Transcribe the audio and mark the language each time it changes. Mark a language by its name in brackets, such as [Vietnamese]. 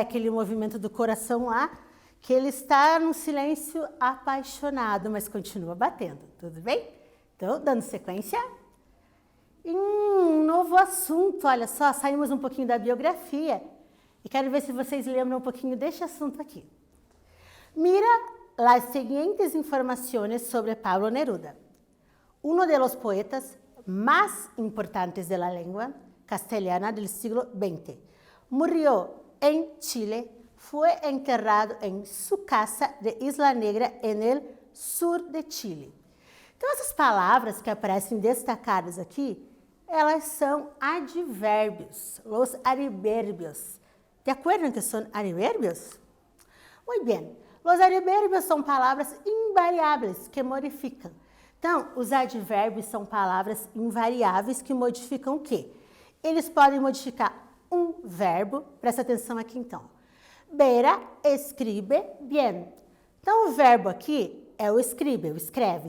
[Portuguese] Aquele movimento do coração lá, que ele está num silêncio apaixonado, mas continua batendo, tudo bem? Então, dando sequência. Um novo assunto, olha só, saímos um pouquinho da biografia e quero ver se vocês lembram um pouquinho deste assunto aqui. [Spanish] Mira [Portuguese] as seguintes informações sobre Pablo Neruda. [Spanish] Uno de los poetas más importantes de la lengua castellana del siglo XX. Murió en Chile, fue enterrado en su casa de Isla Negra en el sur de Chile. [Portuguese] Então, essas palavras que aparecem destacadas aqui, elas são advérbios, [Spanish] los advérbios. ¿De acuerdo en que son advérbios? Muy bien. [Portuguese] Los advérbios são palavras invariáveis que modificam. Então, os advérbios são palavras invariáveis que modificam o quê? Eles podem modificar um verbo, presta atenção aqui então. [Spanish] Vera escribe bien. [Portuguese] Então, o verbo aqui é o escribe, o escreve.